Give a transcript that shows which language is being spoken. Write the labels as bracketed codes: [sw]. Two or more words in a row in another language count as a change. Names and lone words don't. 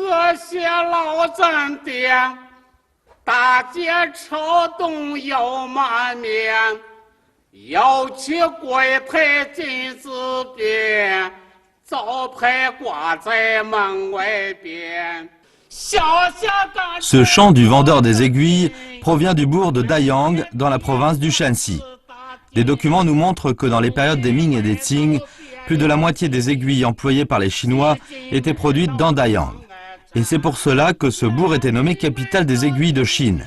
[zh] 些老镇店，大街车动又满面，有起柜台金字边，招牌挂在门外边。 [fr] Ce chant du vendeur des aiguilles provient du bourg de Dayang dans la province du Shanxi. Des documents nous montrent que dans les périodes des Ming et des Qing, plus de la moitié des aiguilles employées par les Chinois étaient produites dans Dayang. Et c'est pour cela que ce bourg était nommé capitale des aiguilles de Chine.